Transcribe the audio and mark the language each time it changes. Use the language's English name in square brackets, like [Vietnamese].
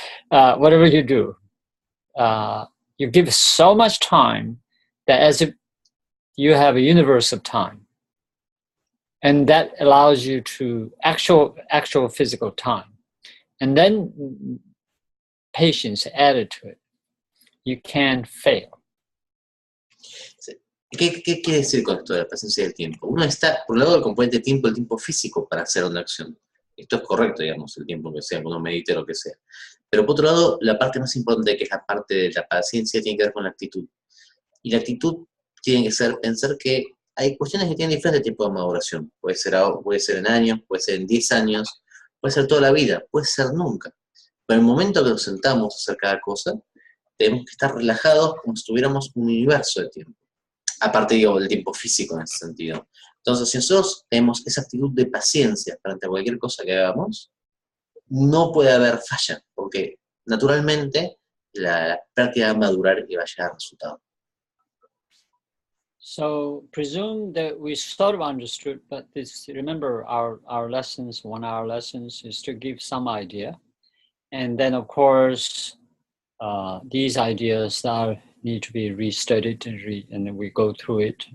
[English] Whatever you do, you give so much time that as if you have a universe of time, and that allows you to actual physical time, and then patience added to it. You can't fail. [Spanish] ¿Qué quiere decir con esto de la paciencia del tiempo? Uno está, por un lado, el componente tiempo, el tiempo físico para hacer una acción. Esto es correcto, digamos, el tiempo que sea, que uno medite lo que sea. Pero por otro lado, la parte más importante, que es la parte de la paciencia, tiene que ver con la actitud. Y la actitud tiene que ser pensar que hay cuestiones que tienen diferentes tipos de maduración. Puede ser en años, puede ser en 10 años, puede ser toda la vida, puede ser nunca. Pero en el momento que nos sentamos a hacer cada cosa, tenemos que estar relajados como si tuviéramos un universo de tiempo. Aparte, digo, del tiempo físico en ese sentido. Entonces, si nosotros tenemos esa actitud de paciencia frente a cualquier cosa que hagamos, no puede haber falla, porque naturalmente la práctica va a madurar y va a llegar al resultado. [English] So presume that we sort of understood, but remember our lessons, 1 hour lessons, is to give some idea. And then, of course, these ideas need to be restudied and then we go through it.